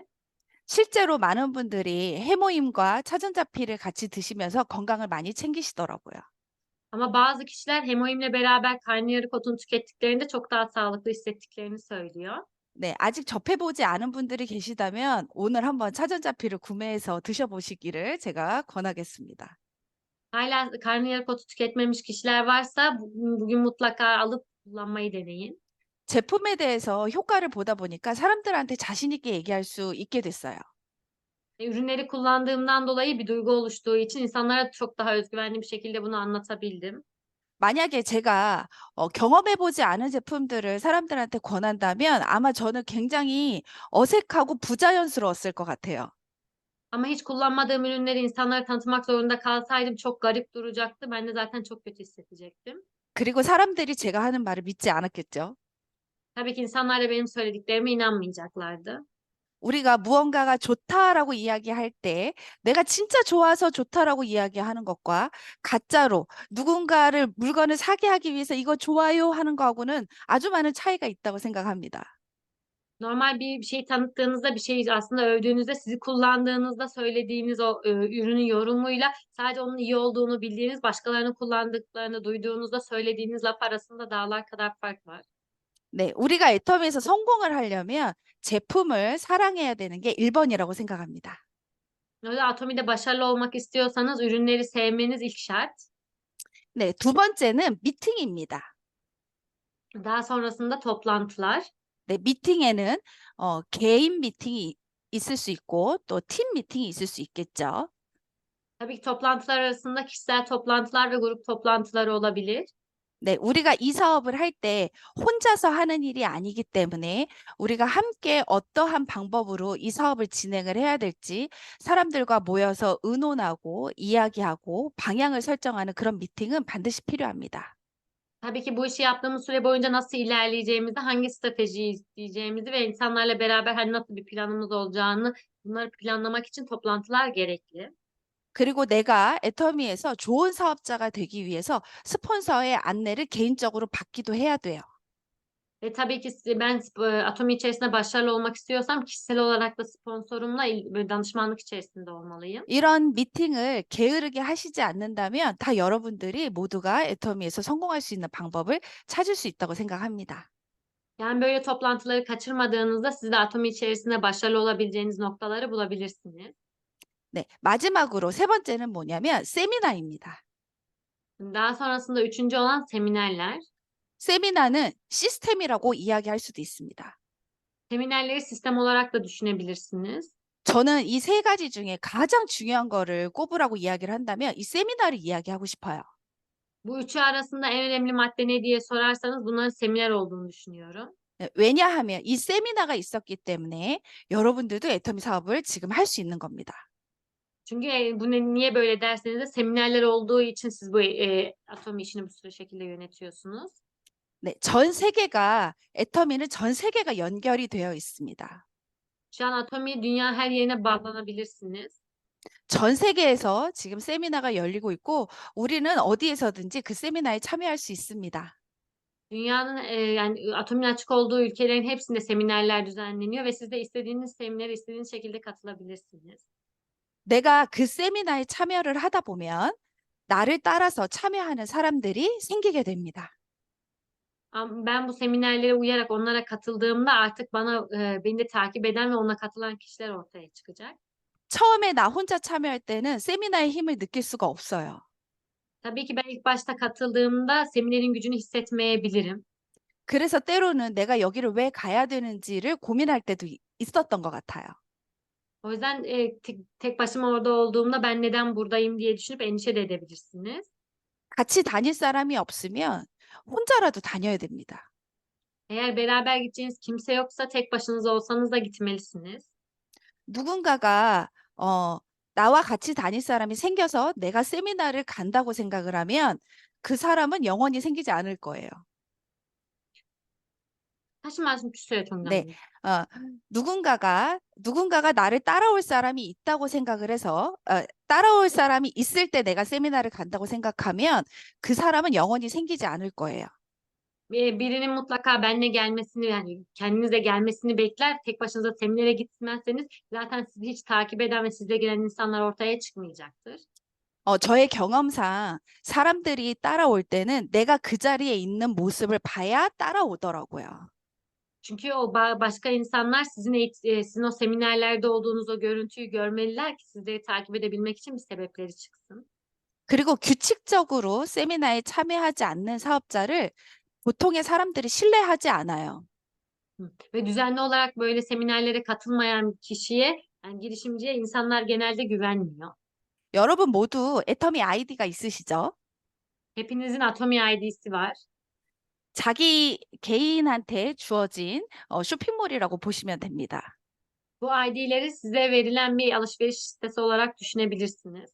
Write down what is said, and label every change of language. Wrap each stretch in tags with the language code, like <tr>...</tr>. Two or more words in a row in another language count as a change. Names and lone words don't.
<ko>실제로 많은 분들이 해모임과 차전자피를 같이 드시면서 건강을 많이 챙기시더라고요.</ko> <tr>Ama bazı kişiler hemoimle beraber karnıyarık otunu tükettiklerinde çok daha sağlıklı hissettiklerini söylüyor.</tr> <ko>네, 아직 접해보지 않은 분들이 계시다면 오늘 한번 차전자피를 구매해서 드셔보시기를 제가 권하겠습니다.</ko> <tr>Hala karnıyarık otu tüketmemiş kişiler varsa bugün mutlaka alıp kullanmayı deneyin.</tr> <ko>제품에 대해서 효과를 보다 보니까 사람들한테 자신 있게 얘기할 수 있게 됐어요.</ko> <tr>Ürünleri kullandığımdan dolayı bir duygu oluştuğu için insanlara çok daha özgüvenli bir şekilde bunu anlatabildim.</tr> <ko>만약에 제가 경험해보지 않은 제품들을 사람들한테 권한다면 아마 저는 굉장히 어색하고 부자연스러웠을 것 같아요.</ko> <tr>Ama hiç kullanmadığım ürünleri insanlara tanıtmak zorunda kalsaydım çok garip duracaktı. Ben de zaten çok kötü hissedecektim.</tr> <ko>그리고 사람들이 제가 하는 말을 믿지 않았겠죠.</ko> <tr>Tabii ki insanlar da benim söylediklerime inanmayacaklardı.</tr> <ko>우리가 무언가가 좋다라고 이야기할 때 내가 진짜 좋아서 좋다라고 이야기하는 것과 가짜로 누군가를 물건을 사게 하기 위해서 이거 좋아요 하는 거하고는 아주 많은 차이가 있다고 생각합니다.</ko> <tr>Normal bir şey tanıttığınızda, bir şeyi aslında övdüğünüzde, sizi kullandığınızda söylediğiniz o, ürünün yorumuyla sadece onun iyi olduğunu bildiğiniz, başkalarının kullandıklarını duyduğunuzda söylediğiniz laf arasında dağlar kadar fark var.</tr> <ko>네, 우리가 애터미에서 성공을 하려면 제품을 사랑해야 되는 게 1번이라고 생각합니다.</ko> <tr>O yüzden Atomi'de başarılı olmak istiyorsanız ürünleri sevmeniz ilk şart.</tr> <ko>네, 두 번째는 미팅입니다.</ko> <tr>Daha sonrasında toplantılar.</tr> <ko>네, 미팅에는 개인 미팅이 있을 수 있고 또 팀 미팅이 있을 수 있겠죠.</ko> <tr>Tabii ki toplantılar arasında kişisel toplantılar ve grup toplantıları olabilir.</tr> <ko>네, 우리가 이 사업을 할 때 혼자서 하는 일이 아니기 때문에 우리가 함께 어떠한 방법으로 이 사업을 진행을 해야 될지 사람들과 모여서 의논하고 이야기하고 방향을 설정하는 그런 미팅은 반드시 필요합니다.</ko> <tr>Tabii ki bu işi yaptığımız süre boyunca nasıl ilerleyeceğimizi, hangi stratejiyi izleyeceğimizi ve insanlarla beraber hani nasıl bir planımız olacağını bunları planlamak için toplantılar gerekli.</tr> <ko>그리고 내가 애터미에서 좋은 사업자가 되기 위해서 스폰서의 안내를 개인적으로 받기도 해야 돼요.</ko> <tr>Ve tabii ki ben Atomi içerisinde başarılı olmak istiyorsam kişisel olarak da sponsorumla böyle danışmanlık içerisinde olmalıyım.</tr> <ko>이런 미팅을 게으르게 하시지 않는다면 다 여러분들이 모두가 애터미에서 성공할 수 있는 방법을 찾을 수 있다고 생각합니다.</ko> <tr>Yani böyle toplantıları kaçırmadığınızda siz de Atomi içerisinde başarılı olabileceğiniz noktaları bulabilirsiniz.</tr> <ko>네, 마지막으로 세 번째는 뭐냐면 세미나입니다.</ko> <tr>Daha sonrasında üçüncü olan seminerler.</tr> <ko>세미나는 시스템이라고 이야기할 수도 있습니다.</ko> <tr>Seminerleri sistem olarak da düşünebilirsiniz.</tr> <ko>저는 이 세 가지 중에 가장 중요한 거를 꼽으라고 이야기를 한다면 이 세미나를 이야기하고 싶어요.</ko> <tr>Bu üçü arasında en önemli madde ne diye sorarsanız bunların seminer olduğunu düşünüyorum.</tr> <ko>네, 왜냐하면 이 세미나가 있었기 때문에 여러분들도 애터미 사업을 지금 할 수 있는 겁니다.</ko> <tr>Çünkü bu niye böyle derseniz de seminerler olduğu için siz bu Atomi işini bu şekilde yönetiyorsunuz.</tr> <ko>네, 전 세계가 애터미는 전 세계가 연결이 되어 있습니다.</ko> <tr>Şu an Atomi dünya her yerine bağlanabilirsiniz.</tr> <ko>전 세계에서 지금 세미나가 열리고 있고 우리는 어디에서든지 그 세미나에 참여할 수 있습니다.</ko> <tr>Dünyanın yani Atomi'nin açık olduğu ülkelerin hepsinde seminerler düzenleniyor ve siz de istediğiniz seminere istediğiniz şekilde katılabilirsiniz.</tr> <ko>내가 그 세미나에 참여를 하다 보면 나를 따라서 참여하는 사람들이 생기게 됩니다.</ko> <tr>Ben bu seminerlere uyarak onlara katıldığımda artık beni de takip eden ve ona katılan kişiler ortaya çıkacak.</tr> <ko>처음에 나 혼자 참여할 때는 세미나의 힘을 느낄 수가 없어요.</ko> <tr>Tabii ki ben ilk başta katıldığımda seminerin gücünü hissetmeyebilirim.</tr> <ko>그래서 때로는 내가 여기를 왜 가야 되는지를 고민할 때도 있었던 것 같아요.</ko> <tr>O yüzden tek başıma orada olduğumda ben neden buradayım diye düşünüp endişe de edebilirsiniz.</tr> <ko>같이 다닐 사람이 없으면 혼자라도 다녀야 됩니다.</ko> <tr>Eğer beraber gideceğiniz kimse yoksa tek başınıza olsanız da gitmelisiniz.</tr> <ko>누군가가 나와 같이 다닐 사람이 생겨서 내가 세미나를 간다고 생각을 하면 그 사람은 영원히 생기지 않을 거예요. 다시 말씀 주세요, 네, 정답님. 누군가가 나를 따라올 사람이 있다고 생각을 해서 따라올 사람이 있을 때 내가 세미나를 간다고 생각하면 그 사람은 영원히 생기지 않을 거예요.</ko> <tr>Birinin mutlaka benimle gelmesini yani kendinize gelmesini bekler. Tek başınıza seminere gitmezseniz zaten sizi hiç takip eden ve size gelen insanlar ortaya çıkmayacaktır.</tr> <ko>저의 경험상 사람들이 따라올 때는 내가 그 자리에 있는 모습을 봐야 따라오더라고요.</ko> <tr>Çünkü o başka insanlar sizin o seminerlerde olduğunuz o görüntüyü görmeliler ki sizleri takip edebilmek için bir sebepleri çıksın.</tr> <ko>그리고 규칙적으로 세미나에 참여하지 않는 사업자를 보통의 사람들이 신뢰하지 않아요.</ko> <tr>Ve düzenli olarak böyle seminerlere katılmayan kişiye Yani girişimciye insanlar genelde güvenmiyor.</tr> <ko>여러분 모두 애터미 아이디가 있으시죠?</ko> <tr>Hepinizin Atomi ID'si var.</tr> <ko>자기 개인한테 주어진 쇼핑몰이라고 보시면 됩니다.</ko> <tr>Bu ID'leri size verilen bir alışveriş sitesi olarak düşünebilirsiniz.</tr>